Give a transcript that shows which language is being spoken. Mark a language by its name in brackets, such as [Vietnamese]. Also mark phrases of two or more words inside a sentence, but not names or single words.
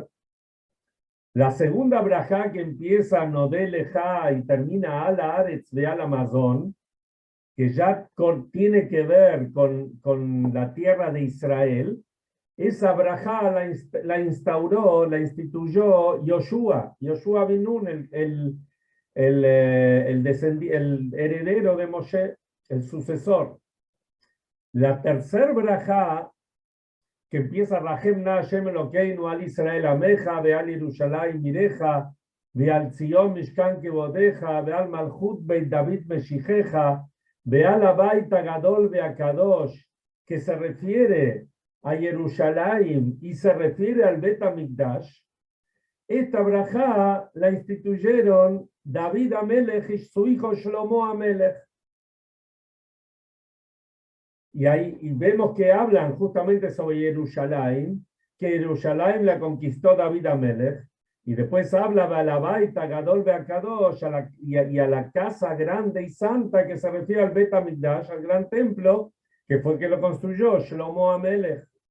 [Spanish] La segunda brajá, que empieza [Hebrew] נודה לך [Spanish] y termina [Hebrew] על הארץ [Spanish] de Al Amazon, que ya tiene que ver con la tierra de Israel, esa brajá la instauró, la instituyó Yoshua. Yoshua bin Nun, el heredero de Moshe, el sucesor. La tercer brajá, que empieza [Hebrew] רחם נא השם אלוקינו על ישראל עמך, ועל ירושלים עירך, ועל ציון משכן כבודך, ועל מלכות בית דוד משיחך, ועל הבית הגדול והקדוש, [Spanish] que se refiere a Jerusalén y se refiere al [Hebrew] בית המקדש. [Spanish] Esta brajá la instituyeron [Hebrew] דוד המלך [Spanish] y su hijo [Hebrew] שלמה המלך. [Spanish] Y ahí vemos que hablan justamente sobre Jerusalén, que Jerusalén la conquistó [Hebrew] דוד המלך, [Spanish] y después habla de la [Hebrew] הבית הגדול והקדוש, [Spanish] y a la casa grande y santa que se refiere al [Hebrew] בית המקדש, [Spanish] al gran templo, que fue el que lo construyó, [Hebrew] שלמה המלך.